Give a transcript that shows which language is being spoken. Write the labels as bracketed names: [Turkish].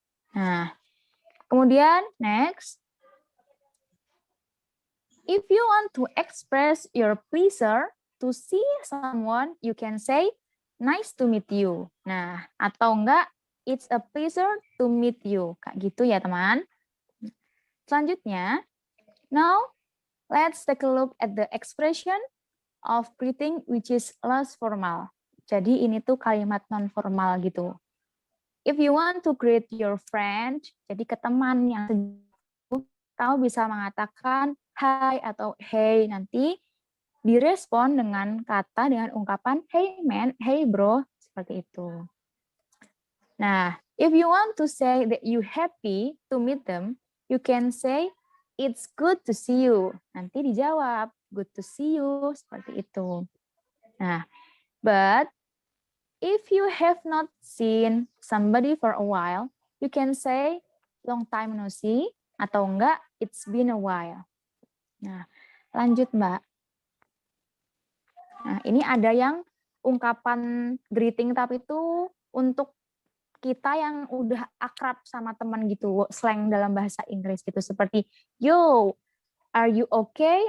[Indonesian] Nah, kemudian [English] next, if you want to express your pleasure to see someone, you can say nice to meet you. [Indonesian] Nah, atau enggak [English] it's a pleasure to meet you. [Indonesian] Kayak gitu ya, teman. Selanjutnya, [English] now let's take a look at the expression of greeting which is less formal. [Indonesian] Jadi ini tuh kalimat non formal gitu. [English] If you want to greet your friend, [Indonesian] jadi ke teman yang kamu bisa mengatakan hi atau hey, nanti direspon dengan ungkapan hey man, hey bro, seperti itu. Nah, [English] if you want to say that you happy to meet them, you can say it's good to see you. [Indonesian] Nanti dijawab [English] good to see you, [Indonesian] seperti itu. Nah, [English] but if you have not seen somebody for a while, you can say long time no see [Indonesian] atau enggak [English] it's been a while. [Indonesian] Nah, lanjut Mbak. Nah, ini ada yang ungkapan greeting tapi itu untuk kita yang udah akrab sama teman gitu, slang dalam bahasa Inggris gitu, seperti [English] yo, are you okay?